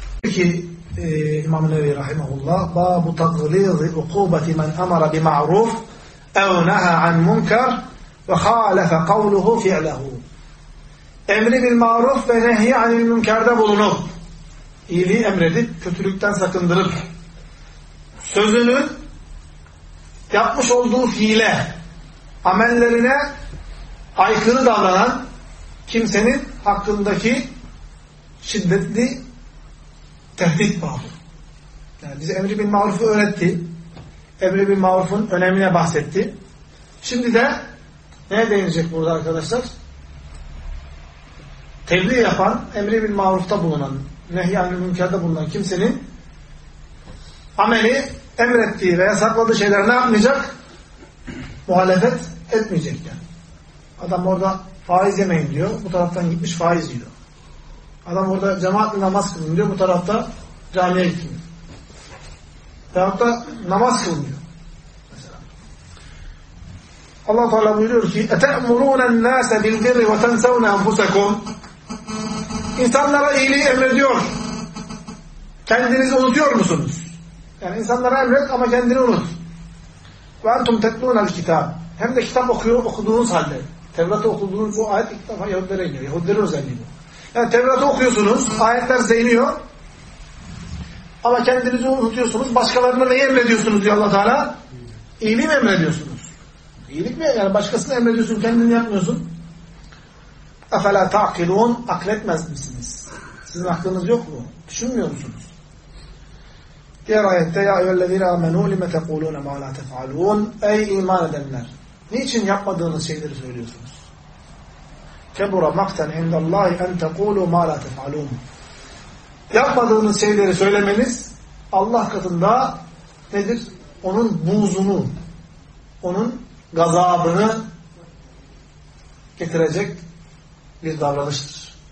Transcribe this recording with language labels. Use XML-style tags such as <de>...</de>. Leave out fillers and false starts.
<ar>بكي إمام النووي رحمه الله باب تغليظ عقوبة من أمر بمعروف أو نهى عن منكر وخالف قوله فعله.</ar> <tr>Emri bil maruf ve nehyi anil münkerde bulunup iyiliği emredip kötülükten sakındırıp sözünü yapmış olduğu fiile amellerine aykırı davranan kimsenin hakkındaki şiddetli tehdit bağlı. Yani bize emri bil marufu öğretti. Emri bil marufun önemine bahsetti. Şimdi de neye değinecek burada arkadaşlar? Tebliğ yapan, emri bil marufta bulunan, nehyan-ül münkerde bulunan kimsenin ameli emrettiği ve yasakladığı şeyler ne yapmayacak? Muhalefet etmeyecek yani. Adam orada faiz yemeyin diyor, bu taraftan gitmiş faiz yiyor. Adam orada cemaatle namaz kılın diyor, bu tarafta camiye gitmiyor. Veyahut da namaz kılmıyor. Allah-u Teala buyuruyor ki,</tr> <ar>اَتَأْمُرُونَ النَّاسَ بِالْقِرِّ وَتَنْسَوْنَا اَنْفُسَكُمْ.</ar> <tr>İnsanlara iyiliği emrediyor. Kendinizi unutuyor musunuz? Yani insanlara emret ama kendini unut.</tr> <ar>وَاَنْتُمْ تَتْلُونَ الْكِتَابِ.</ar> <tr>Hem de kitap okuyor, okuduğunuz halde. Tevrat'ı okuduğunuz o ayet ilk defa Yahudilere iniyor. Yahudilerin özelliği bu. Yani Tevrat'ı okuyorsunuz, ayetler size iniyor. Ama kendinizi unutuyorsunuz. Başkalarına neyi emrediyorsunuz diyor Allah Teala? İyiliği mi emrediyorsunuz? İyilik mi? Yani başkasını emrediyorsun, kendini yapmıyorsun.</tr> <ar>اَفَلَا تَعْقِلُونَ.</ar> <tr>Akletmez misiniz? Sizin aklınız yok mu? Düşünmüyor musunuz? Diğer ayette</tr> <ar>يَا اَيُوَ الَّذِينَ اَمَنُوا لِمَ تَقُولُونَ مَا لَا تَفْعَلُونَ.</ar> <tr>Ey iman edenler! Niçin yapmadığınız şeyleri söylüyorsunuz?</tr> <ar>كَبُرَ مَقْتَنْ اِنْدَ اللّٰهِ اَنْ تَقُولُوا مَا لَا تَفْعَلُونَ.</ar> <tr>Yapmadığınız şeyleri söylemeniz Allah katında nedir? Onun buğzunu, onun gazabını getirecek bir davranıştır.</tr>